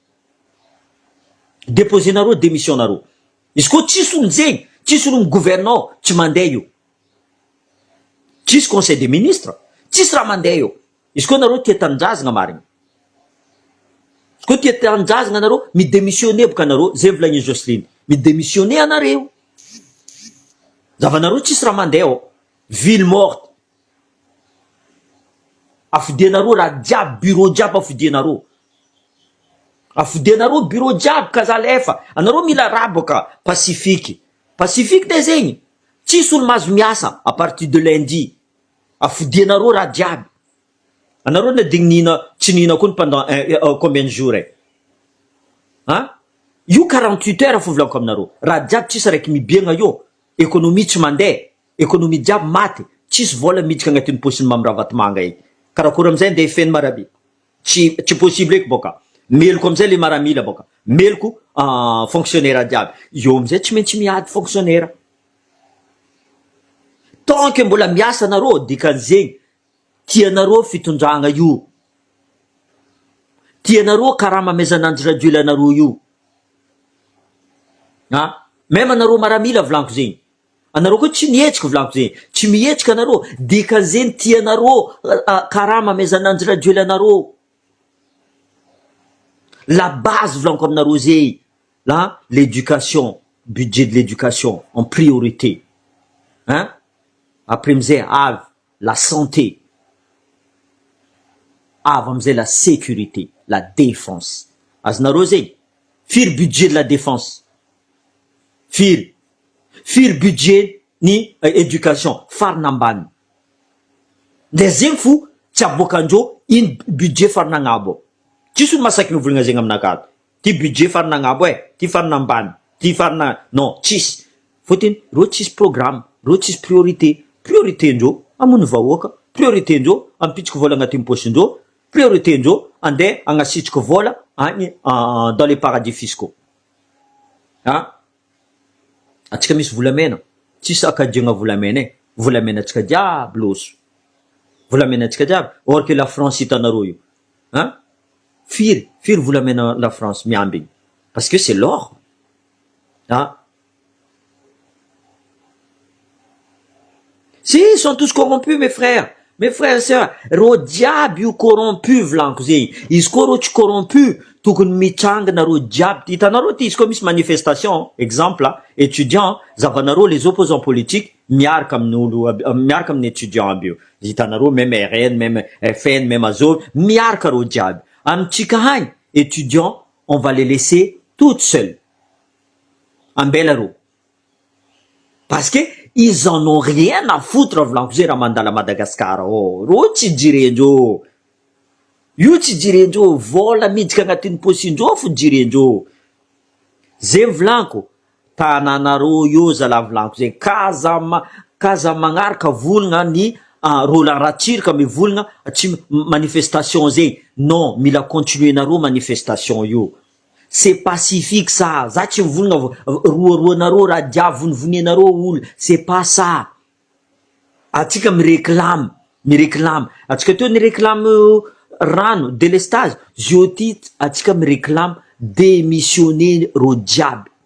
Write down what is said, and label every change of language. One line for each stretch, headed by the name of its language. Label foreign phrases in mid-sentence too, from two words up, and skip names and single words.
Malagasy: déposé nareo démission nareo izy koa tsisy olo zegny tsisy olo migouvernant tsy mandeha io tsisy
French: conseil des ministres
Malagasy: tsisy raha mandeha io izy koa nareo tia tanindrazagna marigny izy koa tia tanindrazagna nareo midémissionné boka nareo zay volagny Jocelyne midémissionné anareo zavanareo tsisy raha mandeha ao
French: ville morte
Malagasy: afodianareo raha jiaby bureau jiaby afodianareo bureau jiaby kazalefa anareo mila raha boka pacifique de zegny tsisy olo mahazo miasa
French: à partir de lundi
Malagasy: afodianareo raha jiaby anareo na digny tsy nihina koa
French: pendant combien de jours
Malagasy: io 48 heures fo volako aminareo raha jiaby tsisy raiky mibiagna io économie tsy mandeha économie jiaby maty tsisy vola miditsika agnatin'ny posiny mamirahavatymanga eky karakory amizay ndeha ifeny marabe tsy possible eky boka meloko amizay le maramila boka meloko fonctionnaire jiaby io amizay tsy maintsy miady fonctionnaire
French: tant que
Malagasy: mbola miasa nareo dikan'zegny tianareo fitondragna io tianareo karaha mamezananjy radiolanareo io même anareo maramila volaniko zegny anareo koa tsy mihetsika volaniko zegny tsy mihetsika anareo dikan'zegny tianareo karaha mamezananjy radiolanareo
French: la base
Malagasy: volaniko aminareo zay
French: l'éducation budget de l'éducation en priorité après
Malagasy: amizay avy
French: la santé
Malagasy: avy amizay
French: la sécurité la défense
Malagasy: azonareo zegny firy
French: budget de la défense
Malagasy: firy budget ni éducation farina ambany le zegny fo tsy aboakandreo iny budget farina agnabo tsisy olo masaky mivolagna zegny aminakato ty budget farina agnabo ty farina ambany ty farina non tsisy fotiny reo tsisy programme reo tsisy priorité ndreo amony vahoaka priorité ndreo ampitsika vola agnatin'ny posindreo priorité ndreo andeha agnasitrika vola agny
French: dans les paradis fiscaux
Malagasy: atsika misy volamena tsisy akadiagna volamena atsika jiaby loso volamena atsika jiaby
French: or que
Malagasy: la France hitanareo io firy volamena la France miamby igny
French: parce que c'est l'or si ils sont tous corrompus mes frères et sœurs
Malagasy: reo jiaby io corrompu volaniko zegny izy koa reo tsy corrompu tokony mitrangana reo jiaby hitanareo ty izy koa misy manifestation
French: exemple étudiant
Malagasy: zavanareo
French: les opposants
Malagasy: politiques miaraka amin'ny olo miaraka amin'ny étudiant aby io hitanareo même RN même FN même Azov miaraka reo jiaby amitsika hagny étudiant
French: on va les laisser toutes seules
Malagasy: ambela reo
French: parce que ils en ont rien à foutre
Malagasy: volaniko zay raha mandala Madagascar reo tsy jirendreo io tsy jirendreo vola midika agnatin'ny posindreo fo jirendreo zay volaniko tananareo io zala volaniko zay kaza magnaraka volagna ny Roland Ratsirika mivolagna tsy manifestation zay non mila continuer nareo manifestation io
French: c'est pacifique ça
Malagasy: za tsy mivolagna roanareo raha dia vonivonianareo olo
French: c'est pas ça
Malagasy: atsika miréclame atsika teo niréclame rano délestage zio ty atsika miréclame démissionner ro jiaby